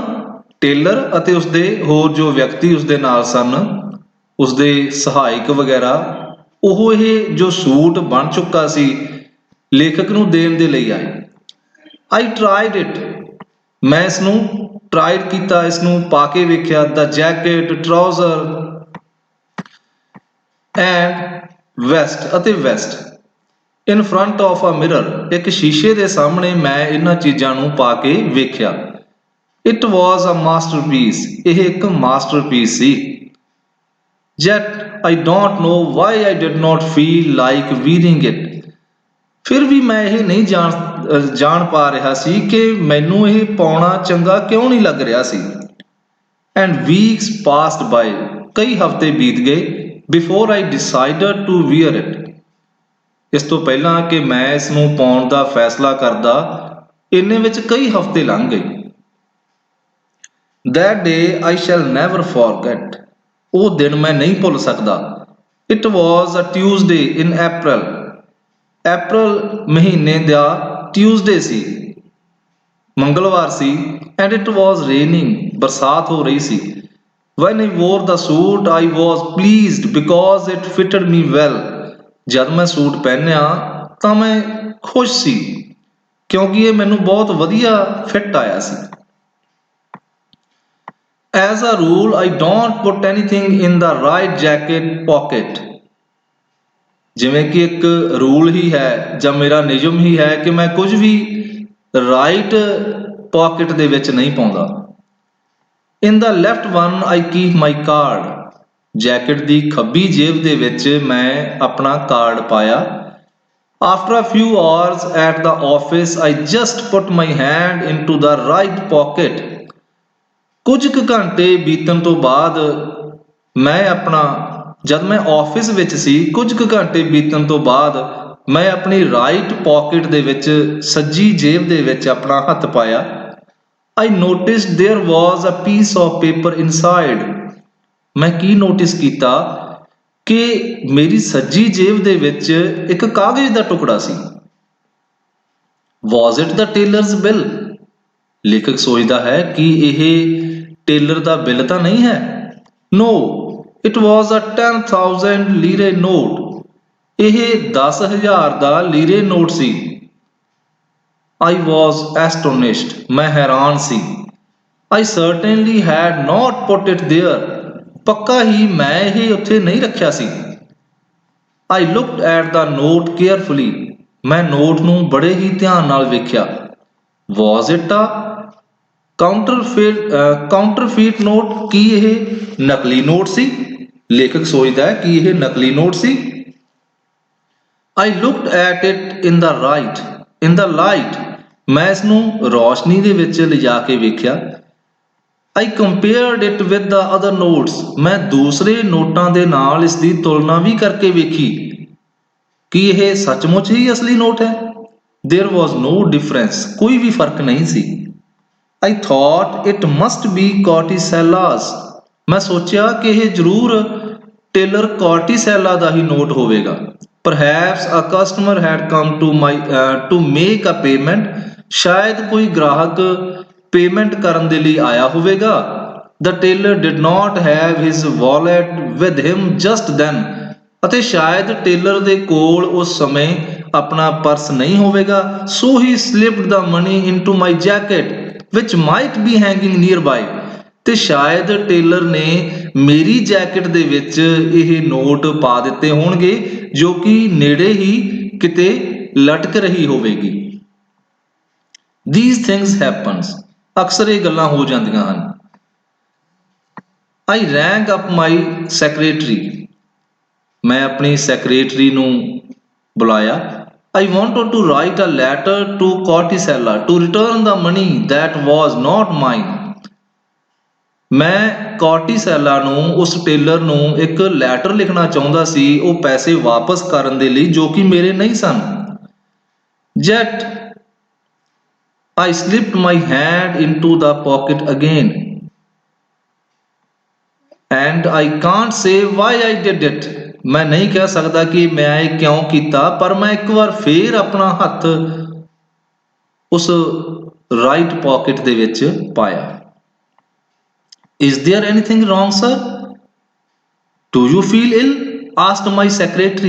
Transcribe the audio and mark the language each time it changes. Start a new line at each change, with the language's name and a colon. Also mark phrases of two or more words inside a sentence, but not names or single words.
Punjabi: ਟੇਲਰ ਅਤੇ ਉਸਦੇ ਹੋਰ ਜੋ ਵਿਅਕਤੀ ਉਸਦੇ ਨਾਲ ਸਨ, ਉਸਦੇ ਸਹਾਇਕ ਵਗੈਰਾ, ਉਹ ਇਹ ਜੋ ਸੂਟ ਬਣ ਚੁੱਕਾ ਸੀ ਲੇਖਕ ਨੂੰ ਦੇਣ ਦੇ ਲਈ ਆਏ।
English: I tried it.
Punjabi: ਮੈਂ ਇਸਨੂੰ ਟਰਾਈਡ ਕੀਤਾ, ਇਸਨੂੰ ਪਾ ਕੇ ਵੇਖਿਆ।
English: The jacket, trouser and vest ਅਤੇ vest. In front of a mirror.
Punjabi: ਇੱਕ ਸ਼ੀਸ਼ੇ ਦੇ ਸਾਹਮਣੇ ਮੈਂ ਇਹਨਾਂ ਚੀਜ਼ਾਂ ਨੂੰ ਪਾ ਕੇ ਵੇਖਿਆ।
English: It was a masterpiece.
Punjabi: ਇਹ ਇੱਕ ਮਾਸਟਰਪੀਸ ਸੀ।
English: Yet I don't know why I did not feel like wearing it.
Punjabi: ਫਿਰ ਵੀ ਮੈਂ ਇਹ ਨਹੀਂ ਜਾਣ ਪਾ ਰਿਹਾ ਸੀ ਕਿ ਮੈਨੂੰ ਇਹ ਪਾਉਣਾ ਚੰਗਾ ਕਿਉਂ ਨਹੀਂ ਲੱਗ ਰਿਹਾ ਸੀ।
English: And weeks passed by.
Punjabi: ਕਈ ਹਫ਼ਤੇ ਬੀਤ ਗਏ
English: before I decided to wear it,
Punjabi: ਇਸ ਤੋਂ ਪਹਿਲਾਂ ਕਿ ਮੈਂ ਇਸ ਨੂੰ ਪਾਉਣ ਦਾ ਫੈਸਲਾ ਕਰਦਾ ਇੰਨੇ ਵਿੱਚ ਕਈ ਹਫ਼ਤੇ ਲੰਘ ਗਏ।
English: That day I shall never forget,
Punjabi: ਉਹ ਦਿਨ ਮੈਂ ਨਹੀਂ ਭੁੱਲ ਸਕਦਾ।
English: It was a Tuesday in April,
Punjabi: ਅਪ੍ਰੈਲ ਮਹੀਨੇ ਦਾ ਟਿਊਜ਼ਡੇ ਸੀ, ਮੰਗਲਵਾਰ ਸੀ।
English: And it was raining,
Punjabi: ਬਰਸਾਤ ਹੋ ਰਹੀ ਸੀ।
English: When I wore the suit I was pleased because it fitted me well,
Punjabi: ਜਦ ਮੈਂ ਸੂਟ ਪਹਿਨਿਆ ਤਾਂ ਮੈਂ ਖੁਸ਼ ਸੀ ਕਿਉਂਕਿ ਇਹ ਮੈਨੂੰ ਬਹੁਤ ਵਧੀਆ ਫਿੱਟ ਆਇਆ ਸੀ।
English: As a rule, I don't put anything in the right jacket pocket,
Punjabi: ਜਿਵੇਂ ਕਿ ਇੱਕ ਰੂਲ ਹੀ ਹੈ ਜਾਂ ਮੇਰਾ ਨਿਯਮ ਹੀ ਹੈ ਕਿ ਮੈਂ ਕੁਝ ਵੀ
English: right pocket
Punjabi: ਦੇ ਵਿੱਚ ਨਹੀਂ ਪਾਉਂਦਾ।
English: In the left one I keep my card,
Punjabi: ਜੈਕਟ ਦੀ ਖੱਬੀ ਜੇਬ ਦੇ ਵਿੱਚ ਮੈਂ ਆਪਣਾ ਕਾਰਡ ਪਾਇਆ।
English: After a few hours at the office I just put my hand into the right pocket,
Punjabi: ਕੁਝ ਕੁ ਘੰਟੇ ਬੀਤਣ ਤੋਂ ਬਾਅਦ ਜਦ ਮੈਂ ਆਫਿਸ ਵਿੱਚ ਸੀ, ਕੁਝ ਕੁ ਘੰਟੇ ਬੀਤਣ ਤੋਂ ਬਾਅਦ ਮੈਂ ਆਪਣੀ
English: right pocket
Punjabi: ਦੇ ਵਿੱਚ, ਸੱਜੀ ਜੇਬ ਦੇ ਵਿੱਚ ਆਪਣਾ ਹੱਥ ਪਾਇਆ।
English: I noticed there was a piece of paper inside,
Punjabi: ਮੈਂ ਕੀ ਨੋਟਿਸ ਕੀਤਾ ਕਿ ਮੇਰੀ ਸੱਜੀ ਜੇਬ ਦੇ ਵਿੱਚ ਇੱਕ ਕਾਗਜ਼ ਦਾ ਟੁਕੜਾ ਸੀ।
English: Was it the tailor's bill?
Punjabi: ਲੇਖਕ ਸੋਚਦਾ ਹੈ ਕਿ ਇਹ ਟੇਲਰ ਦਾ ਬਿੱਲ ਤਾਂ ਨਹੀਂ ਹੈ।
English: No, it was a 10,000 lire note,
Punjabi: ਇਹ 10,000 ਦਾ ਲੀਰੇ ਨੋਟ ਸੀ।
English: I was astonished,
Punjabi: ਮੈਂ ਹੈਰਾਨ ਸੀ।
English: I certainly had not put it there,
Punjabi: ਪੱਕਾ ਹੀ ਮੈਂ ਇਹ ਉੱਥੇ ਨਹੀਂ ਰੱਖਿਆ ਸੀ।
English: I looked at the note carefully,
Punjabi: ਮੈਂ ਨੋਟ ਨੂੰ ਬੜੇ ਹੀ ਧਿਆਨ ਨਾਲ ਵੇਖਿਆ।
English: Was it a counterfeit note?
Punjabi: ਕੀ ਇਹ ਨਕਲੀ ਨੋਟ ਸੀ? ਲੇਖਕ ਸੋਚਦਾ ਹੈ ਕਿ ਇਹ ਨਕਲੀ ਨੋਟ ਸੀ।
English: I looked at it in the light,
Punjabi: ਮੈਂ ਇਸ ਨੂੰ ਰੌਸ਼ਨੀ ਦੇ ਵਿੱਚ ਲਿਜਾ ਕੇ ਵੇਖਿਆ।
English: I compared it with the other notes,
Punjabi: ਮੈਂ ਦੂਸਰੇ ਨੋਟਾਂ ਦੇ ਨਾਲ ਇਸ ਦੀ ਤੁਲਨਾ ਵੀ ਕਰਕੇ ਵੇਖੀ ਕਿ ਇਹ ਸੱਚਮੁੱਚ ਹੀ ਅਸਲੀ ਨੋਟ ਹੈ।
English: There was no difference,
Punjabi: ਕੋਈ ਵੀ ਫਰਕ ਨਹੀਂ ਸੀ।
English: I thought it must be Corticella's,
Punjabi: ਮੈਂ ਸੋਚਿਆ ਕਿ ਇਹ ਜ਼ਰੂਰ ਟੇਲਰ ਕੋਰਟੀਸੈਲਾ ਦਾ ਹੀ ਨੋਟ ਹੋਵੇਗਾ।
English: Perhaps a customer had come to make a payment,
Punjabi: ਸ਼ਾਇਦ ਕੋਈ ਗ੍ਰਾਹਕ ਪੇਮੈਂਟ ਕਰਨ ਦੇ ਲਈ ਆਇਆ ਹੋਵੇਗਾ।
English: The tailor did not have his wallet with him just then,
Punjabi: ਅਤੇ ਸ਼ਾਇਦ ਟੇਲਰ ਦੇ ਕੋਲ ਉਸ ਸਮੇਂ ਆਪਣਾ ਪਰਸ ਨਹੀਂ ਹੋਵੇਗਾ।
English: So he slipped the money into my jacket which might be hanging nearby,
Punjabi: ਤੇ ਸ਼ਾਇਦ ਟੇਲਰ ਨੇ ਮੇਰੀ ਜੈਕਟ ਦੇ ਵਿੱਚ ਇਹ ਨੋਟ ਪਾ ਦਿੱਤੇ ਹੋਣਗੇ ਜੋ ਕਿ ਨੇੜੇ ਹੀ ਕਿਤੇ ਲਟਕ ਰਹੀ ਹੋਵੇਗੀ।
English: These things happens,
Punjabi: ਅਕਸਰ ਇਹ ਗੱਲਾਂ ਹੋ ਜਾਂਦੀਆਂ ਹਨ।
English: I rang up my secretary,
Punjabi: ਮੈਂ ਆਪਣੀ ਸੈਕਟਰੀ ਨੂੰ ਬੁਲਾਇਆ।
English: I wanted to write a letter to Corticella to return the money that was not mine,
Punjabi: ਮੈਂ ਕੋਰਟੀਸੈਲਾ ਨੂੰ, ਉਸ ਟੇਲਰ ਨੂੰ ਇੱਕ ਲੈਟਰ ਲਿਖਣਾ ਚਾਹੁੰਦਾ ਸੀ ਉਹ ਪੈਸੇ ਵਾਪਸ ਕਰਨ ਦੇ ਲਈ ਜੋ ਕਿ ਮੇਰੇ ਨਹੀਂ ਸਨ।
English: Yet I slipped my hand into the pocket again and I can't say why I did it,
Punjabi: ਮੈਂ ਨਹੀਂ ਕਹਿ ਸਕਦਾ ਕਿ ਮੈਂ ਇਹ ਕਿਉਂ ਕੀਤਾ, ਪਰ ਮੈਂ ਇੱਕ ਵਾਰ ਫੇਰ ਆਪਣਾ ਹੱਥ ਉਸ
English: right pocket
Punjabi: ਦੇ ਵਿੱਚ ਪਾਇਆ।
English: Is there anything wrong, sir? Do you feel ill? asked my secretary.